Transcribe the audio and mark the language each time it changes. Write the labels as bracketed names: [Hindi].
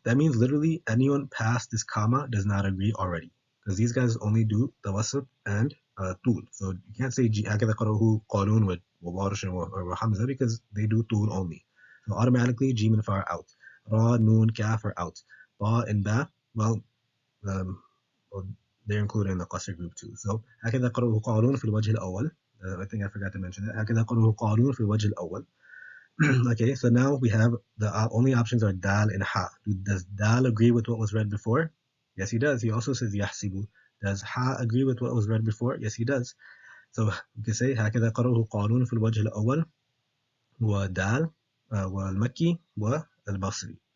[English] That means literally anyone past this comma does not agree already, because these guys only do tawassut and tul. So you can't say [Arabic] هكذا قرأه قالون [English] with Warsh or Hamza, because they do tul only. So automatically jim and fa are out. Ra, noon, kaf are out. Ba and ba, well, they're included in the qasr group too. [Arabic] So هكذا قرأه قالون في الوجه الأول. [English] I think I forgot to mention that. [Arabic] هكذا قرأه قالون في الوجه الأول. [English] Okay, so now we have the only options are dal and ha. Does dal agree with what was read before? Yes, he does. He also says yahsibu. Does ha agree with what was read before? Yes, he does. So we can say [Arabic] هكذا قرأه قالون في الوجه الأول ودال والمكي والبصري.